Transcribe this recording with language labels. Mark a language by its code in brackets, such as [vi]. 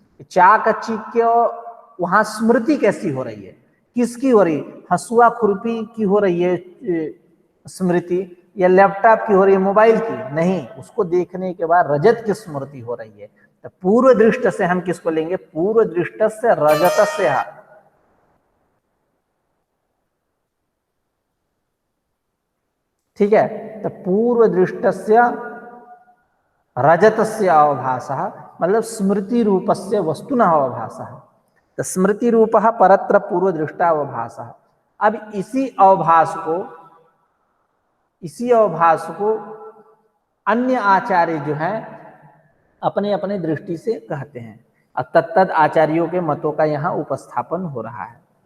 [hi] चाकचिक्य, वहां स्मृति कैसी हो रही है, किसकी हो रही, हसुआ खुरपी की हो रही है स्मृति, या लैपटॉप की हो रही है, मोबाइल की नहीं, उसको देखने के बाद रजत की स्मृति हो रही है। तो पूर्व दृष्ट से हम किसको लेंगे, पूर्व दृष्ट से रजत से, ठीक है। [sa] तो पूर्व दृष्टस्य रजतस्य अवभासः मतलब स्मृति रूपस्य वस्तुनः अवभासः। तो स्मृति रूपः परत्र पूर्व दृष्टा अवभासः। [hi] अब इसी अवभास को अन्य आचार्य जो हैं अपने अपने दृष्टि से कहते हैं। अब तत्तद आचार्यों के मतों का यहाँ उपस्थापन हो रहा है।